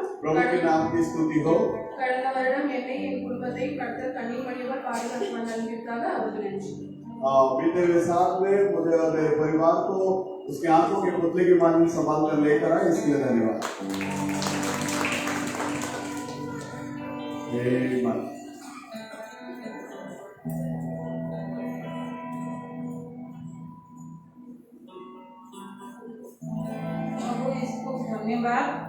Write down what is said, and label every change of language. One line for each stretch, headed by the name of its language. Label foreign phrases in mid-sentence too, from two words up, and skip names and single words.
Hindi: प्रभु के नाम की स्तुति हो।
Tamil: கடந்த வருடம் என்னை என் குடும்பத்தை கர்த்தர் கண்ணீர் மணியோடு பாதுகாத்து வந்ததற்காக அவருக்கு நன்றி।
Hindi: बीते हुए साल में मुझे और मेरे परिवार को उसके आंखों के पुतले की मालिक संभाल कर लेकर आए, इसके लिए धन्यवाद। आमेन। प्रभु इसको धन्यवाद।